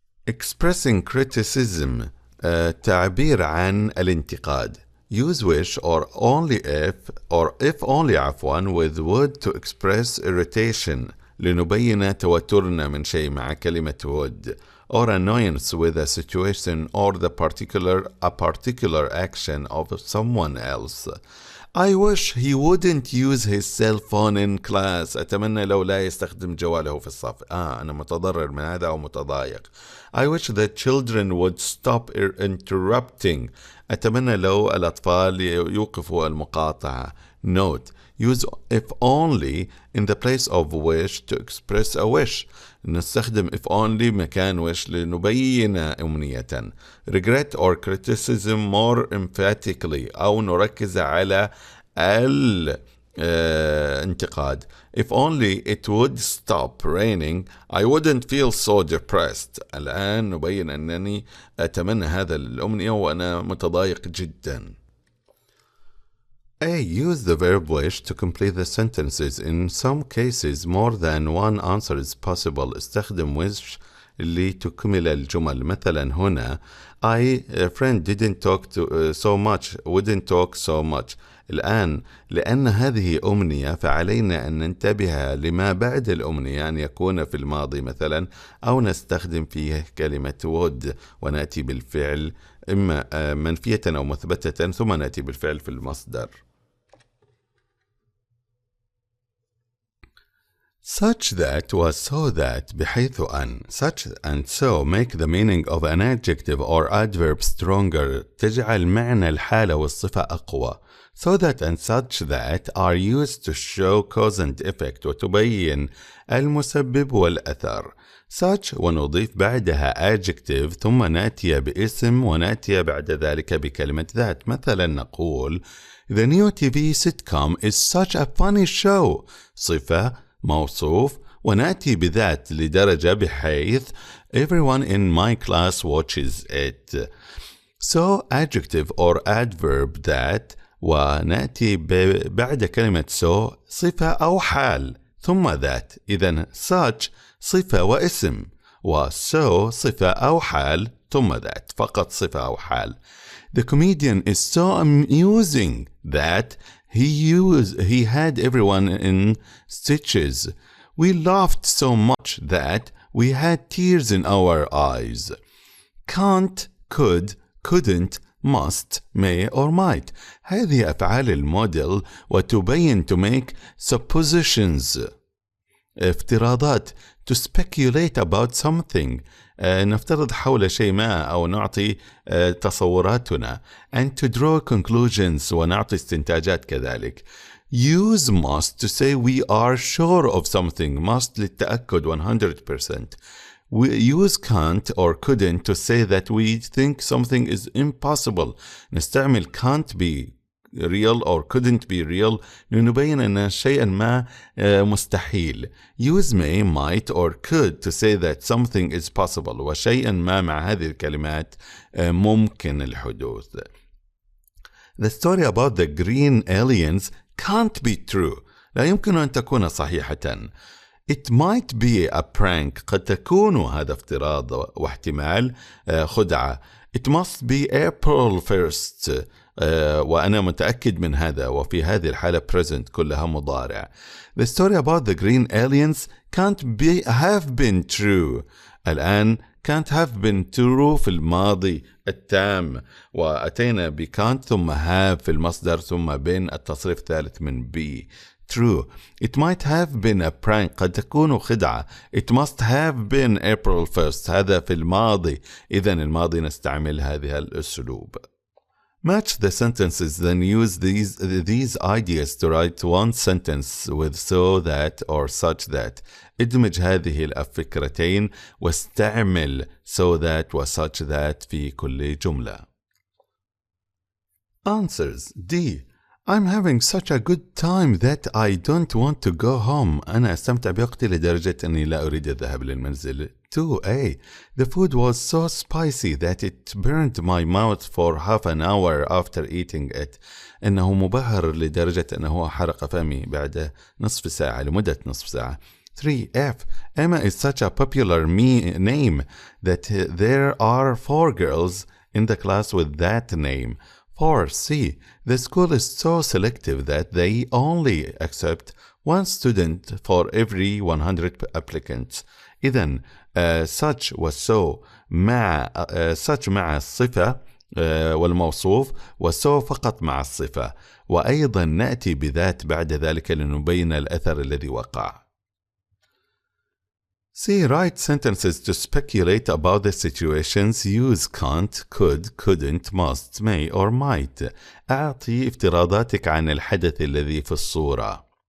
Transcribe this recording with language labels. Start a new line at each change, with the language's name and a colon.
English: Expressing criticism
Arabic: تعبير عن الانتقاد.
English: Use wish or if only
Arabic: عفوا
English: with would to express irritation
Arabic: لنبين توترنا من شيء مع
English: كلمة would، or annoyance with a situation or a particular action of someone else. I wish he wouldn't use his cell phone in class.
Arabic: أتمنى لو لا يستخدم جواله في الصف. أنا متضرر من هذا أو متضايق.
English: I wish the children would stop interrupting.
Arabic: أتمنى لو الأطفال يوقفوا المقاطعة.
English: Note: use if only in the place of wish to express a wish.
Arabic: نستخدم if only مكان wish لنبين أمنية.
English: Regret or criticism more emphatically
Arabic: أو نركز على الانتقاد.
English: If only it would stop raining I wouldn't feel so depressed.
Arabic: الآن نبين أنني أتمنى هذا الأمنية وأنا متضايق جدا.
English: A. Use the verb wish to complete the sentences. In some cases more than one answer is possible.
Arabic: استخدم wish لتكمل الجمل. مثلا هنا
English: a friend didn't talk so much wouldn't talk so much.
Arabic: الآن لأن هذه أمنية فعلينا أن ننتبه لما بعد الأمنية أن يكون في الماضي مثلا، أو نستخدم فيه كلمة would ونأتي بالفعل إما منفية أو مثبتة ثم نأتي بالفعل في المصدر.
English: Such that was so that
Arabic: بحيث أن.
English: Such and so make the meaning of an adjective or adverb stronger.
Arabic: تجعل معنى الحالة والصفة أقوى.
English: So that and such that are used to show cause and effect
Arabic: وتبين المسبب والأثر. Such ونضيف بعدها adjective ثم نأتي باسم ونأتي بعد ذلك بكلمة that. مثلا نقول
English: The new TV sitcom is such a funny show.
Arabic: صفة موصوف ونأتي بذات لدرجة بحيث
English: everyone in my class watches it. So adjective or adverb that
Arabic: ونأتي بعد كلمة so صفة أو حال ثم that. إذن such صفة واسم so صفة أو حال ثم that. فقط صفة أو حال.
English: The comedian is so amusing that he had everyone in stitches. We laughed so much that we had tears in our eyes. Can't, could, couldn't, must, may or might.
Arabic: هذه أفعال الموديل وتبين
English: to make suppositions.
Arabic: افتراضات
English: to speculate about something.
Arabic: نفترض حول شيء ما أو نعطي تصوراتنا.
English: And to draw conclusions
Arabic: ونعطي استنتاجات كذلك.
English: Use must to say we are sure of something. Must
Arabic: للتأكد
English: 100%. We use can't or couldn't to say that we think something is impossible.
Arabic: نستعمل
English: can't be real or couldn't be real
Arabic: لنبين أن شيئا ما مستحيل.
English: Use may, might or could to say that something is possible.
Arabic: وشيئا ما مع هذه الكلمات ممكن الحدوث.
English: The story about the green aliens can't be true.
Arabic: لا يمكن أن تكون صحيحة.
English: It might be a prank.
Arabic: قد تكون هذا افتراض واحتمال خدعة.
English: It must be April 1st.
Arabic: وأنا متأكد من هذا. وفي هذه الحالة present كلها مضارع.
English: The story about the green aliens can't have been true.
Arabic: الآن
English: can't have been true
Arabic: في الماضي التام. وأتينا ب can't ثم have في المصدر ثم been التصريف الثالث من be.
English: True. It might have been a prank.
Arabic: قد تكون خدعة.
English: It must have been April 1st.
Arabic: هذا في الماضي. إذن الماضي نستعمل هذه الأسلوب.
English: Match the sentences, then use these ideas to write one sentence with so that or such that.
Arabic: ادمج هذه الفكرتين واستعمل so that و such that في كل جملة.
English: Answers. D. I'm having such a good time that I don't want to go home.
Arabic: أنا أستمتع بوقتي لدرجة أني لا أريد الذهاب للمنزل.
English: 2A. The food was so spicy that it burned my mouth for half an hour after eating it.
Arabic: إنه مبهر لدرجة أنه حرق فمي بعد نصف ساعة لمدة نصف ساعة.
English: 3F. Emma is such a popular name that there are 4 girls in the class with that name. 4C. The school is so selective that they only accept 1 student for every 100 applicants.
Arabic: إذن such و so مع such مع الصفة والموصوف و so فقط مع الصفة. وأيضا نأتي بذات بعد ذلك لنبين الأثر الذي وقع.
English: C. Write sentences to speculate about the situations. Use can't, could, couldn't, must, may or might.
Arabic: أعطي افتراضاتك عن الحدث الذي في الصورة.